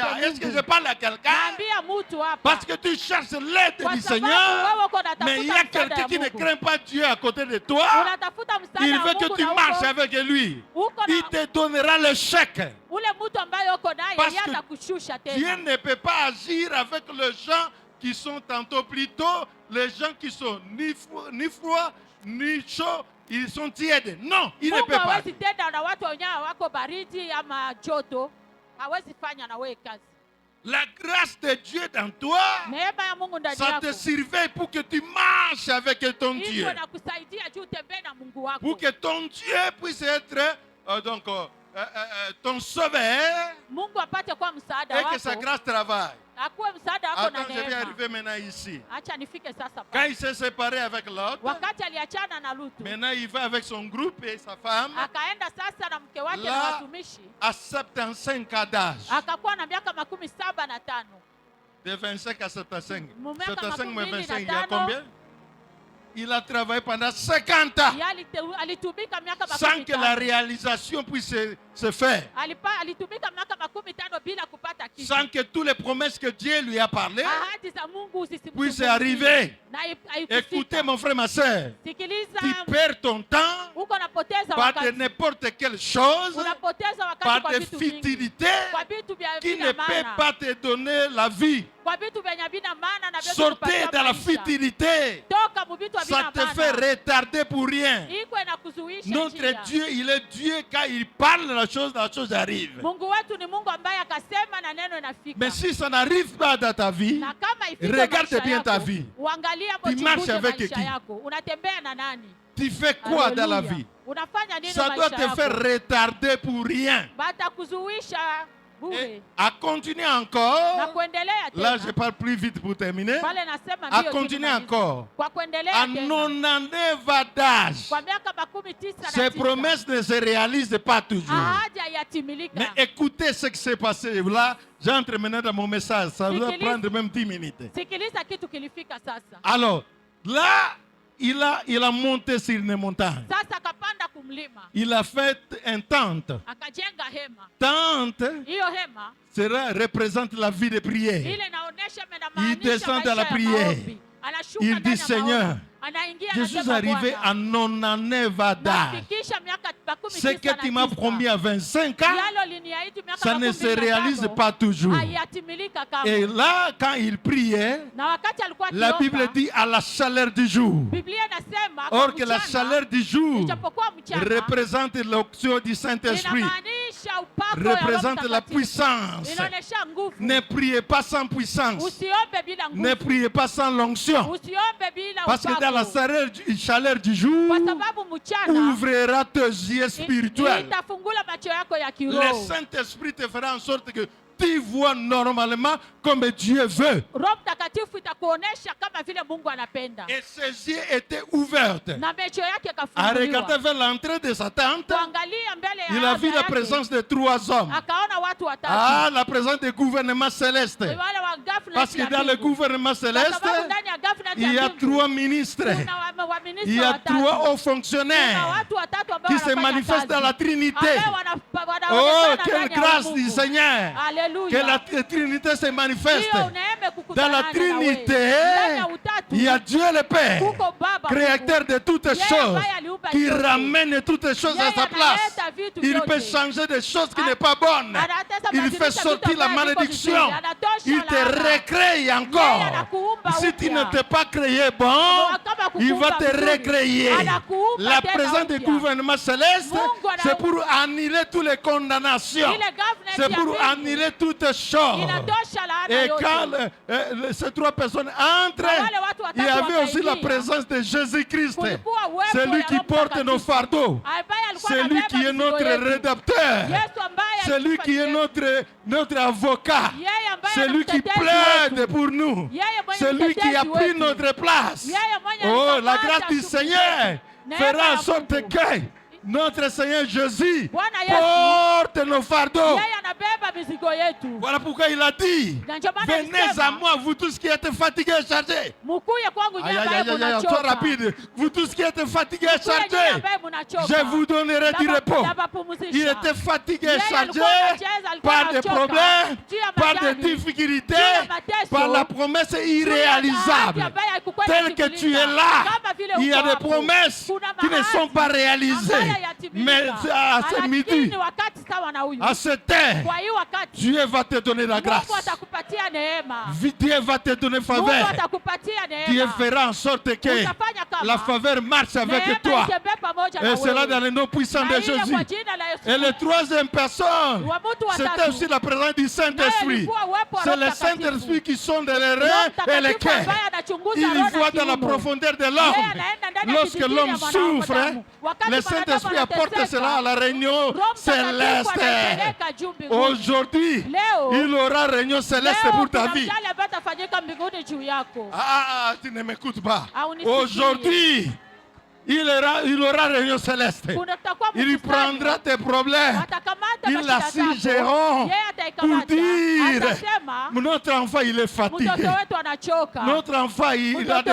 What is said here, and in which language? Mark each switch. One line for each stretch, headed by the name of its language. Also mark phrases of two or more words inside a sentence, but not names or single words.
Swahili: hawaogopi
French: Est-ce que
Swahili: Mungu.
French: je parle à quelqu'un?
Swahili: Naambia mtu hapa.
French: Parce que tu cherches l'aide
Swahili: Kwa
French: du
Swahili: sababu
French: Seigneur,
Swahili: wewe uko unatafuta
French: mais il y a
Swahili: msaada
French: quelqu'un
Swahili: ya
French: qui ne
Swahili: Mungu.
French: craint pas Dieu à côté de toi.
Swahili: Unatafuta msaada
French: Il
Swahili: wa
French: veut que
Swahili: Mungu
French: tu
Swahili: na
French: marches
Swahili: uko-
French: avec lui.
Swahili: uko
French: Il
Swahili: na
French: te donnera le chèque.
Swahili: ule mtu ambaye uko naye,
French: Parce
Swahili: yeye
French: que
Swahili: atakushusha
French: Dieu
Swahili: tena.
French: ne peut pas agir avec les gens qui sont tantôt plutôt, les gens qui sont ni froids, ni chauds, ils sont tièdes. Non, il ne
Swahili: Mungu
French: peut pas.
Swahili: hawezi tenda na watu wenyewe wako baridi ama joto. Hawezi fanya na wewe kazi.
French: La grâce de Dieu dans toi,
Swahili: Neema ya Mungu ndani
French: ça
Swahili: yako
French: te surveille pour que tu marches avec ton
Swahili: iko
French: Dieu.
Swahili: na kusaidia juu utembee na Mungu wako.
French: Pour que ton Dieu puisse être ton sauveur
Swahili: Mungu apate kuwa msaada
French: et que sa
Swahili: wako,
French: grâce travaille.
Swahili: akuwe msaada wako na
French: Attends, je vais
Swahili: neema.
French: arriver maintenant ici.
Swahili: Acha nifike sasa
French: Quand
Swahili: pale.
French: il s'est séparé avec l'autre,
Swahili: Wakati aliachana na Lutu,
French: maintenant il va avec son groupe et sa femme
Swahili: akaenda sasa na mke wake na
French: La-
Swahili: watumishi,
French: à 75 ans d'âge.
Swahili: akakuwa na miaka 75.
French: De 25 à 75.
Swahili: Mume
French: 75 moins
Swahili: makumi mbili
French: 25, il y
Swahili: na
French: a
Swahili: tano.
French: combien? Il a travaillé pendant 50 ans
Swahili: Yeye alitumika miaka
French: sans que la
Swahili: 50.
French: réalisation puisse se faire.
Swahili: Alitumika miaka 50 bila kupata kitu.
French: Sans que toutes les promesses que Dieu lui a parlé
Swahili: Ahadi za Mungu
French: puissent arriver.
Swahili: Na
French: Écoutez mon frère, ma soeur,
Swahili: Sikiliza,
French: tu perds ton temps
Swahili: uko unapoteza
French: par de
Swahili: wakati.
French: n'importe quelle chose,
Swahili: Unapoteza wakati
French: par
Swahili: kwa
French: des
Swahili: vitu vingi.
French: futilités
Swahili: Kwa vitu vya
French: qui ne
Swahili: vina
French: peuvent
Swahili: maana.
French: pas te donner la vie.
Swahili: Kwa vitu vyenye havina maana na vyote
French: Sortez
Swahili: kupatia
French: dans la
Swahili: maisha.
French: futilité.
Swahili: Toka mu vitu
French: Ça
Swahili: havina
French: te fait
Swahili: maana.
French: retarder pour rien.
Swahili: Iko inakuzuisha
French: Notre
Swahili: njia.
French: Dieu, il est Dieu quand il parle la chose arrive.
Swahili: Mungu wetu ni Mungu ambaye akasema na neno inafika.
French: Mais si ça n'arrive pas dans ta vie,
Swahili: Na kama ifike
French: regarde
Swahili: maisha
French: bien
Swahili: yako,
French: ta vie.
Swahili: uangalie hapo,
French: Tu marches
Swahili: chunguze
French: avec
Swahili: maisha
French: qui?
Swahili: yako. Unatembea na nani?
French: tu fais quoi dans la
Swahili: Haleluya.
French: vie?
Swahili: Unafanya nini
French: Ça doit
Swahili: maisha
French: te
Swahili: yako?
French: faire retarder pour rien.
Swahili: Batakuzuisha
French: Et
Swahili: bure.
French: à continuer
Swahili: Na
French: encore,
Swahili: kuendelea
French: là
Swahili: tena.
French: je parle plus vite pour terminer,
Swahili: Pale nasema
French: à
Swahili: ndio
French: continuer
Swahili: tumemaliza.
French: encore.
Swahili: Kwa kuendelea
French: À
Swahili: tena.
French: 99 d'âge,
Swahili: Kwa miaka 99
French: ces promesses ne se réalisent pas toujours.
Swahili: ahadi hayatimilika.
French: Mais écoutez ce qui s'est passé. Là, j'entre maintenant dans mon message. Ça va
Swahili: Sikiliza.
French: prendre même 10 minutes.
Swahili: Sikiliza kitu kilifika sasa.
French: Alors, là, il a monté sur une montagne.
Swahili: Sasa akapanda kumlima,
French: Il a fait une tente.
Swahili: akajenga hema.
French: Tente
Swahili: Hiyo hema
French: représente la vie de prière.
Swahili: ile inaonyesha
French: Il descend dans la prière.
Swahili: Anashuka
French: Il
Swahili: ndani
French: dit,
Swahili: ya
French: Seigneur,
Swahili: maombi. Anaingia
French: je suis
Swahili: anasema,
French: arrivé
Swahili: Bwana,
French: à 99 d'âge.
Swahili: nafikisha miaka
French: Ce que tu m'as
Swahili: 99.
French: promis à 25 ans,
Swahili: Yalo liniahidi miaka
French: ça ne se
Swahili: 25,
French: réalise pas toujours.
Swahili: hayatimilika kamwe.
French: Et là, quand il priait,
Swahili: Na wakati alikuwa
French: la
Swahili: akiomba,
French: Bible dit à la chaleur du jour.
Swahili: Biblia inasema kwa
French: Or que la
Swahili: mchana,
French: chaleur du jour
Swahili: ijapokuwa mchana,
French: représente l'onction du Saint-Esprit,
Swahili: inamaanisha upako ya Roho
French: représente la
Swahili: Mtakatifu.
French: puissance.
Swahili: Inaonyesha nguvu.
French: Ne priez pas sans puissance.
Swahili: Usiombe bila
French: Ne
Swahili: nguvu.
French: priez pas sans l'onction.
Swahili: Usiombe bila
French: Parce que dans la
Swahili: upako.
French: chaleur du jour,
Swahili: Kwa sababu mchana
French: ouvrira tes yeux spirituels.
Swahili: itafungula macho yako ya
French: Le
Swahili: kiroho.
French: Saint-Esprit te fera en sorte que tu vois normalement comme Dieu veut.
Swahili: Roho Mtakatifu itakuonesha kama vile Mungu anapenda.
French: Et ses yeux étaient ouverts.
Swahili: Na macho yake
French: À regarder
Swahili: yakafunguliwa.
French: vers l'entrée de sa tente,
Swahili: Kuangalia mbele ya
French: il a vu
Swahili: anga
French: la
Swahili: yake,
French: présence de 3 hommes.
Swahili: akaona watu watatu.
French: Ah, la présence du gouvernement céleste.
Swahili: Wale wa government
French: Parce que
Swahili: ya
French: dans le
Swahili: mbingu.
French: gouvernement
Swahili: Kwa
French: céleste,
Swahili: sababu ndani ya government
French: il y
Swahili: ya
French: a
Swahili: mbingu,
French: 3 ministres.
Swahili: kuna waministri
French: Il y a
Swahili: watatu.
French: 3 hauts
Swahili: Kuna
French: fonctionnaires
Swahili: watu watatu ambao
French: qui se
Swahili: wanafanya
French: manifestent dans
Swahili: kazi.
French: la Trinité.
Swahili: Ambao
French: Oh,
Swahili: wanaonekana
French: quelle
Swahili: ndani ya
French: grâce
Swahili: Mungu.
French: du Seigneur.
Swahili: Haleluya.
French: Que la Trinité se manifeste.
Swahili: Hiyo neema kukutana
French: Dans la
Swahili: na wewe.
French: Trinité,
Swahili: Ndani ya utatu,
French: il y a Dieu le Père,
Swahili: kuko Baba
French: créateur
Swahili: Mungu.
French: de toutes
Swahili: Yeye
French: choses,
Swahili: ambaye aliumba
French: qui
Swahili: vyote.
French: ramène toutes choses à
Swahili: Yeye
French: sa place.
Swahili: analeta vitu
French: Il
Swahili: vyote.
French: peut changer des choses qui n'est pas bonnes.
Swahili: Anatesa
French: Il
Swahili: badilisha
French: fait
Swahili: vitu
French: sortir la
Swahili: ambavyo viko
French: malédiction.
Swahili: vizuri. Anatosha
French: Il te
Swahili: laana.
French: recrée
Swahili: Yeye
French: encore.
Swahili: anakuumba
French: Si tu
Swahili: upya.
French: ne t'es pas créé bon,
Swahili: Kama kukuumba
French: il va te
Swahili: vizuri,
French: recréer.
Swahili: anakuumba
French: La
Swahili: tena
French: présence du
Swahili: upya.
French: gouvernement céleste,
Swahili: Mungu
French: c'est pour annuler toutes les condamnations.
Swahili: Ile government
French: C'est
Swahili: ya
French: pour
Swahili: mbingu
French: annuler toutes choses.
Swahili: inatosha laana
French: Et
Swahili: yote.
French: quand ces 3 personnes entrent,
Swahili: Na wale watu watatu
French: il y avait aussi la
Swahili: wakaingia.
French: présence de Jésus-Christ,
Swahili: Kulikuwa uwepo
French: celui
Swahili: ya
French: qui
Swahili: Roho
French: porte nos
Swahili: Mtakatifu.
French: fardeaux,
Swahili: Ambaye alikuwa
French: celui
Swahili: anabeba
French: qui est
Swahili: mizigo
French: notre
Swahili: yetu.
French: rédempteur,
Swahili: Yesu ambaye
French: celui qui est
Swahili: alitupatia.
French: notre avocat,
Swahili: Yeye ambaye
French: celui qui
Swahili: anamtetezi
French: plaide
Swahili: wetu.
French: pour nous,
Swahili: Yeye mwenye
French: celui qui a
Swahili: mtetezi
French: pris
Swahili: wetu.
French: notre place.
Swahili: Yeye mwenye
French: Oh, la
Swahili: alikamata
French: grâce du
Swahili: shughuli
French: Seigneur
Swahili: zetu. Neema
French: fera en
Swahili: ya
French: sorte
Swahili: Mungu.
French: que notre Seigneur Jésus
Swahili: Bwana Yesu.
French: porte nos fardeaux.
Swahili: Yeye anabeba mizigo yetu.
French: Voilà pourquoi il a dit,
Swahili: Na ndio maana
French: venez
Swahili: alisema,
French: à moi, vous tous qui êtes fatigués et chargés.
Swahili: Mukuye kwangu nyinyi
French: Aïe, aïe,
Swahili: ambaye
French: aïe, aïe, trop
Swahili: munachoka.
French: rapide. Vous tous qui êtes fatigués et
Swahili: Mukuye nyinyi
French: chargés,
Swahili: ambaye munachoka.
French: je vous donnerai du repos.
Swahili: Nitawapumzisha.
French: Il était fatigué et
Swahili: Yeye
French: chargé
Swahili: alikuwa anacheza, alikuwa
French: par des
Swahili: anachoka.
French: problèmes,
Swahili: Juu ya
French: par des
Swahili: majani.
French: difficultés,
Swahili: Juu ya mateso.
French: par la promesse
Swahili: Juu ya
French: irréalisable.
Swahili: ahadi ambayo haikukuwa
French: Tel que tu
Swahili: inatimilika.
French: es là,
Swahili: Kama vile
French: il y a
Swahili: uko
French: des
Swahili: hapo.
French: promesses
Swahili: Kuna
French: qui ne sont
Swahili: mahali
French: pas réalisées.
Swahili: ambayo hayatimilika.
French: Mais à ce
Swahili: Lakini
French: midi,
Swahili: wakati sawa na huyu.
French: à cette heure,
Swahili: Kwa hiyo wakati
French: Dieu va te donner la grâce.
Swahili: Mungu atakupatia neema.
French: Dieu va te donner
Swahili: Mungu
French: faveur.
Swahili: atakupatia
French: Dieu
Swahili: neema.
French: fera en sorte que
Swahili: Utafanya kama
French: la faveur marche avec
Swahili: neema
French: toi.
Swahili: itembee pamoja pamoja na
French: Et cela dans
Swahili: wewe.
French: le nom puissant
Swahili: Na
French: de
Swahili: ile
French: Jésus.
Swahili: kwa jina la Yesu.
French: Et la troisième personne,
Swahili: Wa mtu wa
French: c'était
Swahili: tatu.
French: aussi la présence du
Swahili: Naye
French: Saint-Esprit.
Swahili: alikuwa uwepo wa
French: C'est
Swahili: Roho
French: le
Swahili: Mtakatifu.
French: Saint-Esprit qui sont dans les
Swahili: Roho
French: reins et les
Swahili: Mtakatifu
French: cœurs.
Swahili: ambaye anachunguza
French: Il
Swahili: roho na
French: voit dans la
Swahili: kiuno.
French: profondeur de
Swahili: Yeye
French: l'homme.
Swahili: anaenda ndani ya
French: Lorsque
Swahili: kitikiri
French: l'homme
Swahili: ya mwanadamu.
French: souffre,
Swahili: Wakati
French: le
Swahili: mwanadamu
French: Saint-Esprit apporte
Swahili: anateseka,
French: cela à la réunion
Swahili: Roho Mtakatifu
French: céleste.
Swahili: anaipeleka juu mbinguni.
French: Aujourd'hui,
Swahili: Leo,
French: il aura réunion céleste
Swahili: leo
French: pour ta
Swahili: kuna
French: vie.
Swahili: mjali ambaye atafanyika mbinguni juu yako.
French: Tu ne m'écoutes pas.
Swahili: Haunisikii.
French: Aujourd'hui, il aura réunion céleste.
Swahili: Kutakuwa
French: Il
Swahili: mkusanyiko.
French: prendra tes problèmes.
Swahili: Atakamata
French: Ils
Swahili: mashida
French: l'assigeront
Swahili: zako. Yeye
French: pour
Swahili: ataikamata.
French: dire
Swahili: Atasema,
French: notre enfant il est
Swahili: mtoto
French: fatigué.
Swahili: wetu anachoka.
French: Notre enfant il a des